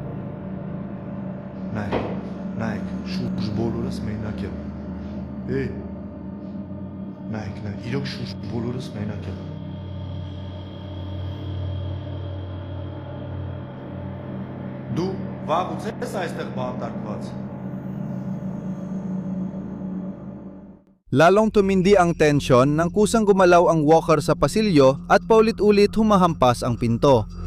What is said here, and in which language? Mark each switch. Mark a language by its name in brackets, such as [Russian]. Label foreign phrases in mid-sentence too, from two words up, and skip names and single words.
[Armenian] Նայեք, շուրջ բոլորս մենակ եմ։ Նայեք, իրոք շուրջ բոլորս մենակ եմ։ Դու վաղուց ես այստեղ բանտարկված։ [Filipino] Lalong tumindi ang tensyon nang kusang gumalaw ang walker sa pasilyo at paulit-ulit humahampas ang pinto.